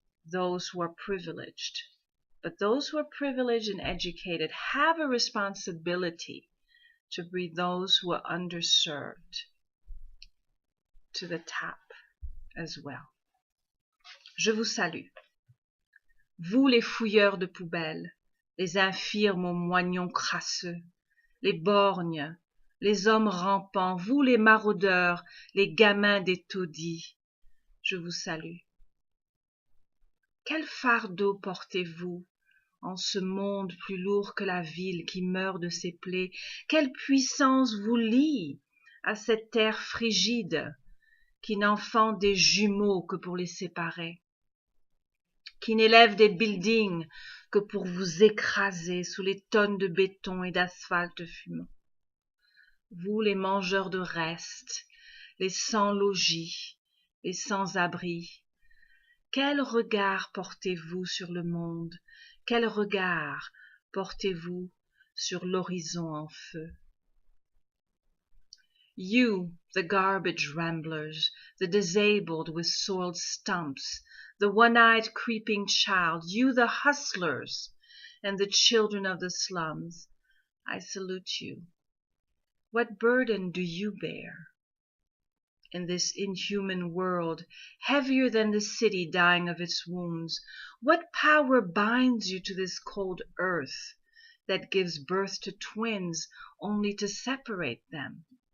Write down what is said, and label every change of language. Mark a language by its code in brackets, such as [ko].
[en] those who are privileged. But those who are privileged and educated have a responsibility to bring those who are underserved to the top as well. [fr] Je vous salue. Vous les fouilleurs de poubelles, les infirmes aux moignons crasseux, les borgnes, les hommes rampants, vous les maraudeurs, les gamins des taudis, je vous salue. Quel fardeau portez-vous en ce monde plus lourd que la ville qui meurt de ses plaies? Quelle puissance vous lie à cette terre frigide qui n'enfante des jumeaux que pour les séparer, qui n'élève des buildings que pour vous écraser sous les tonnes de béton et d'asphalte fumant? Vous les mangeurs de restes, les sans-logis, les sans-abri, quel regard portez-vous sur le monde? Quel regard portez-vous sur l'horizon en feu? [en] You, the garbage ramblers, the disabled with soiled stumps, the one-eyed creeping child, you the hustlers and the children of the slums, I salute you. What burden do you bear? In this inhuman world, heavier than the city dying of its wounds, what power binds you to this cold earth that gives birth to twins only to separate them?